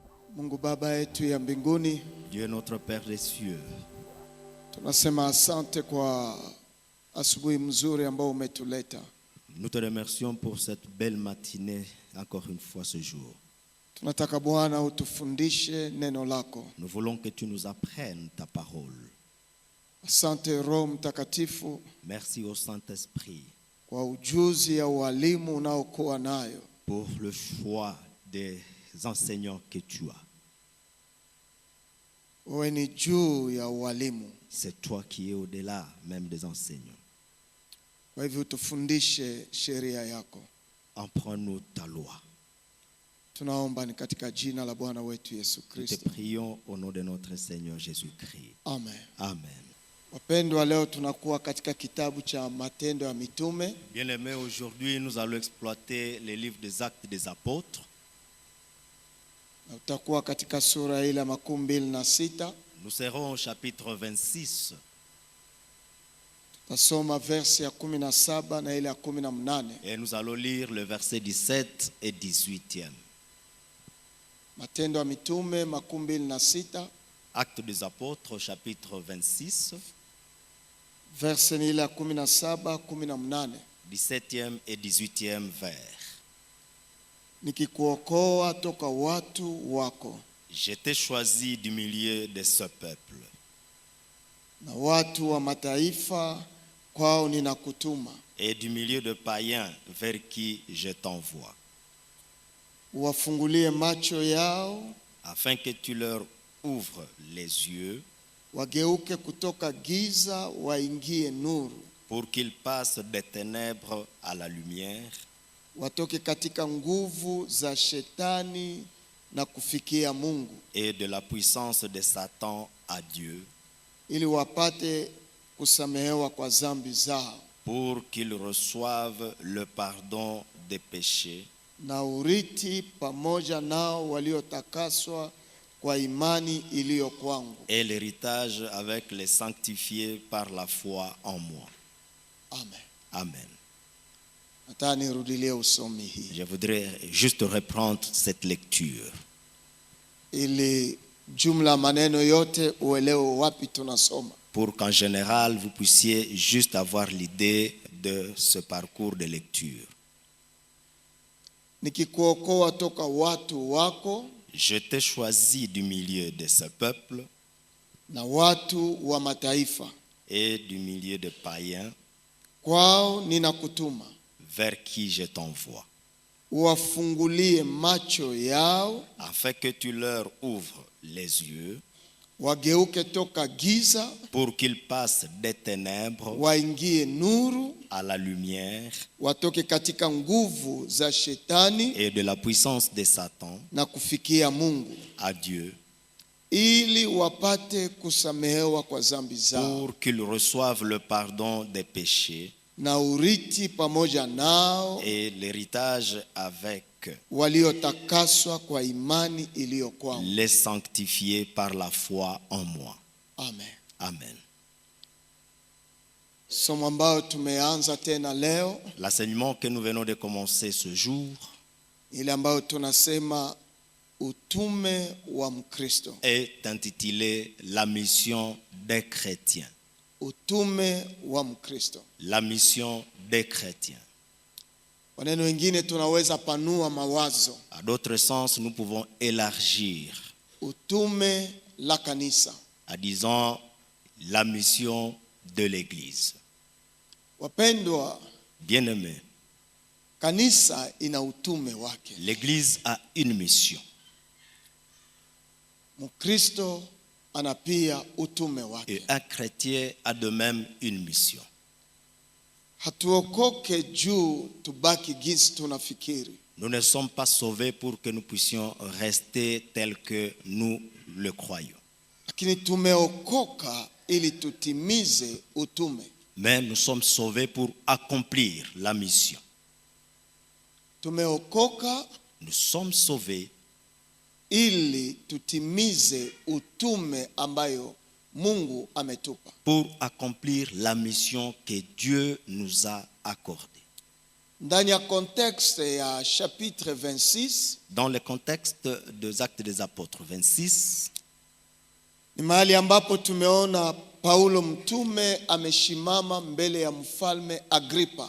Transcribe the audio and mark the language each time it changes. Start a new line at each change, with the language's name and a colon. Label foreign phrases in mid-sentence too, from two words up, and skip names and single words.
Swahili: Mungu Baba yetu ya mbinguni,
French: Dieu notre Père des cieux,
Swahili: tunasema asante kwa asubuhi mzuri ambao umetuleta.
French: nous te remercions pour cette belle matinée, encore une fois ce jour.
Swahili: Tunataka Bwana utufundishe neno lako.
French: Nous voulons que tu nous apprennes ta parole.
Swahili: Asante Roho Mtakatifu
French: Merci au Saint-Esprit
Swahili: kwa ujuzi ya walimu unaokuwa nayo.
French: pour le choix des enseignants que tu as.
Swahili: Wewe ni juu ya walimu.
French: C'est toi qui es au-delà même des enseignants.
Swahili: Kwa hivyo utufundishe sheria yako.
French: Apprends-nous ta loi.
Swahili: Tunaomba ni katika jina la Bwana wetu Yesu
French: Nous te
Swahili: Kristo.
French: prions au nom de notre Seigneur Jésus-Christ.
Swahili: Amen.
French: Amen.
Swahili: Wapendwa, leo tunakuwa katika kitabu cha Matendo ya Mitume.
French: Bien-aimés, aujourd'hui nous allons exploiter les livres des Actes des Apôtres.
Swahili: Na utakuwa katika sura ile ya 26.
French: Nous serons au chapitre 26.
Swahili: Tasoma verse ya 17 na ile ya 18.
French: Et nous allons lire le verset 17 et 18e.
Swahili: Matendo ya Mitume 26,
French: Actes des Apôtres, chapitre 26,
Swahili: verse ni ile ya 17, 18.
French: 17e et 18e vers.
Swahili: Nikikuokoa toka watu wako
French: Je t'ai choisi du milieu de ce peuple,
Swahili: na watu wa mataifa kwao ninakutuma,
French: et du milieu de païens vers qui je t'envoie,
Swahili: uwafungulie macho yao,
French: afin que tu leur ouvres les yeux,
Swahili: wageuke kutoka giza waingie nuru,
French: pour qu'ils passent des ténèbres à la lumière,
Swahili: watoke katika nguvu za shetani na kufikia Mungu,
French: et de la puissance de Satan à Dieu,
Swahili: ili wapate kusamehewa kwa dhambi zao
French: pour qu'ils reçoivent le pardon des péchés,
Swahili: na urithi pamoja nao waliotakaswa kwa imani iliyo kwangu.
French: et l'héritage avec les sanctifiés par la foi en moi.
Swahili: Amen.
French: Amen.
Swahili: Nataka nirudilie usomi hii
French: Je voudrais juste reprendre cette lecture
Swahili: ili jumla maneno yote uelewe wapi tunasoma.
French: pour qu'en général vous puissiez juste avoir l'idée de ce parcours de lecture.
Swahili: Nikikuokoa toka watu wako
French: Je t'ai choisi du milieu de ce peuple
Swahili: na watu wa mataifa,
French: et du milieu de païens
Swahili: kwao ninakutuma,
French: vers qui je t'envoie,
Swahili: uwafungulie macho yao,
French: afin que tu leur ouvres les yeux,
Swahili: wageuke toka giza
French: pour qu'ils passent des ténèbres
Swahili: waingie nuru,
French: à la lumière,
Swahili: watoke katika nguvu za shetani
French: et de la puissance de Satan
Swahili: na kufikia Mungu,
French: à Dieu,
Swahili: ili wapate kusamehewa kwa dhambi zao
French: pour qu'ils reçoivent le pardon des péchés
Swahili: na urithi pamoja nao
French: et l'héritage avec
Swahili: waliotakaswa kwa imani iliyo kwangu.
French: les sanctifiés par la foi en moi.
Swahili: Amen.
French: Amen.
Swahili: Somo ambao tumeanza tena leo,
French: L'enseignement que nous venons de commencer ce jour
Swahili: ile ambayo tunasema utume wa Mkristo.
French: est intitulé La mission des chrétiens.
Swahili: Utume wa Mkristo.
French: La mission des chrétiens.
Swahili: Kwa neno wengine tunaweza panua mawazo.
French: À d'autres sens, nous pouvons élargir
Swahili: Utume la kanisa.
French: en disant la mission de l'Église.
Swahili: Wapendwa,
French: Bien-aimés,
Swahili: kanisa ina utume wake.
French: l'Église a une mission.
Swahili: Mkristo ana pia utume wake.
French: Et un chrétien a de même une mission.
Swahili: Hatuokoke juu tubaki jinsi tunafikiri.
French: Nous ne sommes pas sauvés pour que nous puissions rester tels que nous le croyons.
Swahili: Lakini tumeokoka ili tutimize utume.
French: Mais nous sommes sauvés pour accomplir la mission.
Swahili: Tumeokoka
French: Nous sommes sauvés
Swahili: ili tutimize utume ambayo Mungu ametupa.
French: pour accomplir la mission que Dieu nous a accordée.
Swahili: Ndani ya contexte ya chapitre 26
French: Dans le contexte des Actes des Apôtres 26,
Swahili: ni mahali ambapo tumeona Paulo mtume ameshimama mbele ya mfalme Agrippa.